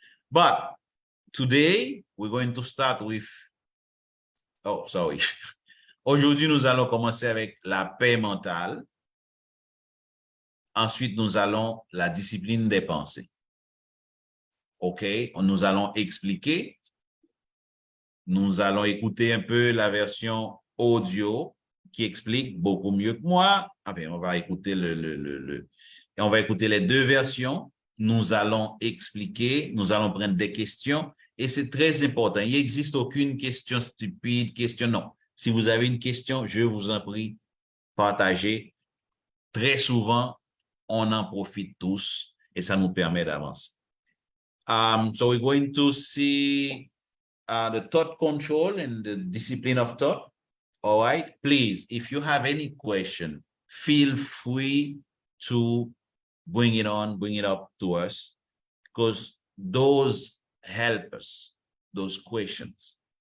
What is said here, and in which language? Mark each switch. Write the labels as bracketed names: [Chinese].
[English] But today, we're going to start with, oh, sorry. [French] Aujourd'hui, nous allons commencer avec la paix mentale. Ensuite, nous allons la discipline des pensées. OK, nous allons expliquer. Nous allons écouter un peu la version audio qui explique beaucoup mieux que moi. Enfin, on va écouter on va écouter les 2 versions. Nous allons expliquer, nous allons prendre des questions et c'est très important. Il n'existe aucune question stupide, non. Si vous avez une question, je vous en prie, partagez. Très souvent, on en profite tous et ça nous permet d'avancer. [English] So we're going to see the thought control and the discipline of thought. All right, please, if you have any question, feel free to bring it up to us, because those help us, those questions.